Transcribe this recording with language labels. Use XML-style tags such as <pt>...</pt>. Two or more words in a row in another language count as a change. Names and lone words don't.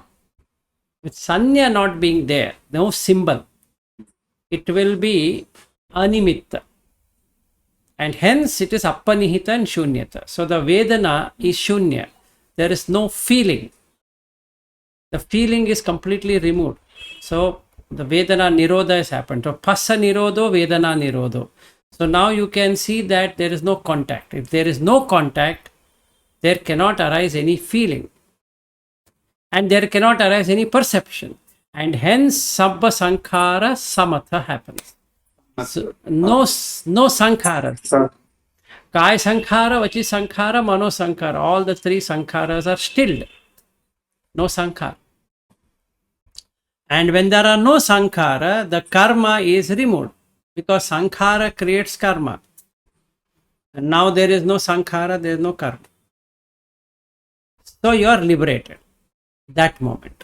<en>With sanya not being there, no symbol, it will be animitta. And hence it is appanihita and shunyata. So the vedana is shunya. There is no feeling. The feeling is completely removed. So the</en> <pi>vedana nirodha</pi> <en>has happened.</en> <pi>So phassa nirodho, vedana nirodho.</pi> <en>So now you can see that there is no contact. If there is no contact, there cannot arise any feeling. And there cannot arise any perception. And hence</en> <pi>sabba sankhara samatha</pi> <en>happens. So, no sankhara.</en> <pi>Kaya sankhara, vachi sankhara, mano sankhara.</pi> <en>All the three sankharas are stilled. No sankhara. And when there are no sankhara, the karma is removed, because sankhara creates karma. And now there is no sankhara, there is no karma. So you are liberated that moment.</en>